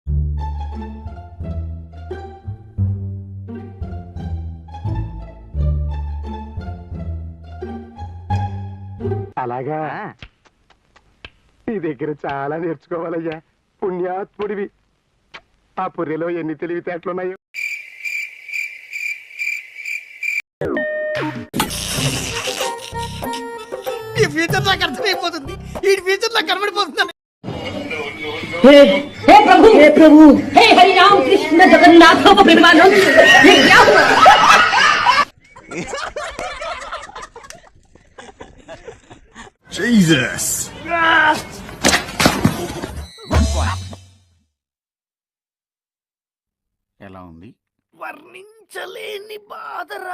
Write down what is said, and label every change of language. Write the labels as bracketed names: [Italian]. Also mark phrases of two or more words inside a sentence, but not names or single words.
[Telugu] అలాగా నీ దగ్గర చాలా నేర్చుకోవాలయ్యా, పుణ్యాత్ముడివి. ఆ పుర్రెలో ఎన్ని తెలివితేటలున్నాయో. ఈ ఫ్యూచర్ నాకు అర్థమైపోతుంది, ఈ ఫ్యూచర్ నాకు కనబడిపోతుంది. [Hindi] हे प्रभु, हे प्रभु, हे हरि राम कृष्ण जगन्नाथ प्रेमानंद, ये क्या हुआ? [Telugu] Jesus. ఎలా ఉంది? వర్ణించలేని బాధరా.